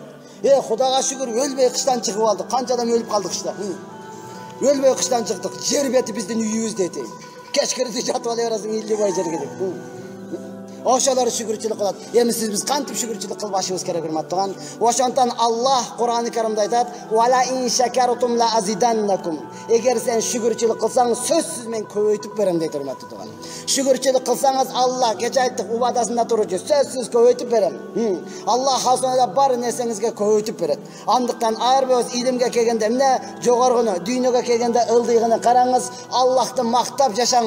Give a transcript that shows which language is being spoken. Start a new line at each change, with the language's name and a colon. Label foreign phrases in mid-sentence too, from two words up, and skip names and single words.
Kyrgyz: Кудайга шүгүр, өлбөй кыштан чыгып алдык. Канча адам өлүп калдык кышта. Өлбөй кыштан чыктык. Жер бети биздин үйүбүз дейт. Кечкирди жатып але бересиң, илди бай жерге деп. Ошолор шүгүрчүлүк кылат. Эми биз кантип шүгүрчүлүк кылбашыбыз керек урматтаган? Ошондон Аллах Кур'ан-ы Каримде айтат:
Arabic: "ولئن شكرتم لأزيدنكم."
Kyrgyz: Эгер сен шүгүрчүлүк кылсаң, сөзсүз мен көбөйтүп берем дейт урматтаган. Шүгүрчүлүк кылсаңыз, Аллах кече айттык, убадасында туручу, сөзсүз көбөйтүп берем. Аллах хасында бар нерсеңизге көбөйтүп берет. Андыктан ар бир илимге келгенде, эмне жогоргуну, дүйнөгө келгенде ылдыйгыны караңыз, Аллахты мактап жашаңыз.